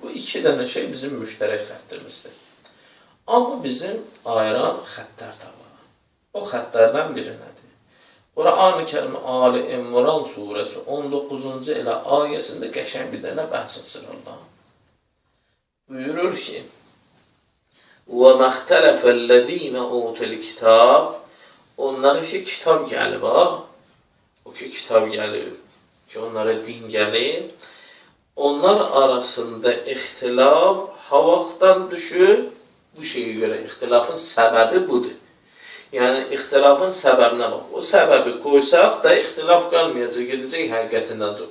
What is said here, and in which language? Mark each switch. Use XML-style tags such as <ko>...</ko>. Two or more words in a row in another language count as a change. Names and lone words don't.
<az>Bu iki dənə şey bizim müştərək xəttimizdir. Amma bizim ayıran xəttlər də var. O xəttlərdən biri nədir? Quran-ı Kərim Ali İmran surəsi 19-cu elə ayəsində qəşəng bir dənə bəhs etsin Allah. Buyurur ki,</az> <ar>وَمَا اخْتَلَفَ الَّذ۪ينَ اُوتُ الْكِتَابِ</ar> <az>Onlara ki, kitab gəlib, o ki, kitab gəlib, ki, onlara din gəlib, onlar arasında ixtilaf havaqdan düşür, bu şeyə görə ixtilafın səbəbi budur. Yəni, ixtilafın səbəbinə bax. O səbəbi qoysaq da ixtilaf qalmayacaq, gedəcək həqiqətindən çox.</az>